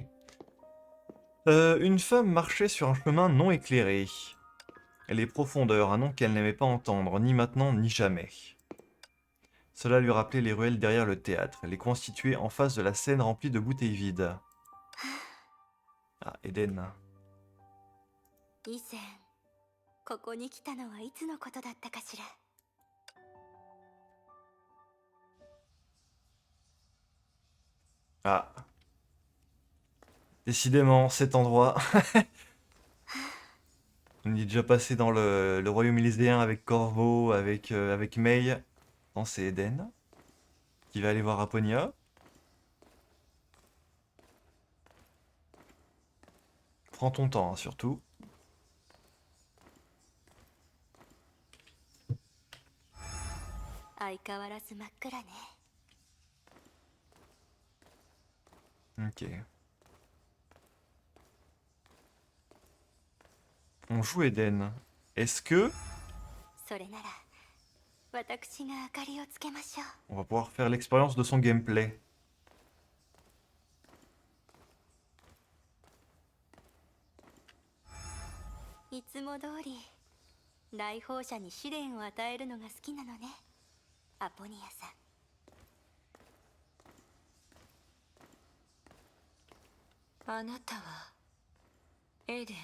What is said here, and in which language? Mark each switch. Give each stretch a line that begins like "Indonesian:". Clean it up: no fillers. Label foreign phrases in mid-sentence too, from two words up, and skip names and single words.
French: Une femme marchait sur un chemin non éclairé. Les profondeurs, un nom qu'elle n'aimait pas entendre, ni maintenant ni jamais. Cela lui rappelait les ruelles derrière le théâtre, les constituées en face de la scène remplie de bouteilles vides. Ah, Eden.
Japanese: 以前ここに来たのはいつのことだったかしら。
French: Ah, décidément, cet endroit. On y est déjà passé dans le royaume élyséen avec Corvo, avec May. Non, c'est Eden qui va aller voir Aponia. Prends ton temps, hein, surtout.
Japanese: 相変わらず真っ暗ね。
French: Ok. On joue Eden. Est-ce que
Japanese: それなら私が明かりをつけましょ
French: on va pouvoir faire l'expérience de son gameplay?
Japanese: う。いつも通り来訪者に試練を与えるのが好きなのね、アポニアさん。あなたはエデン。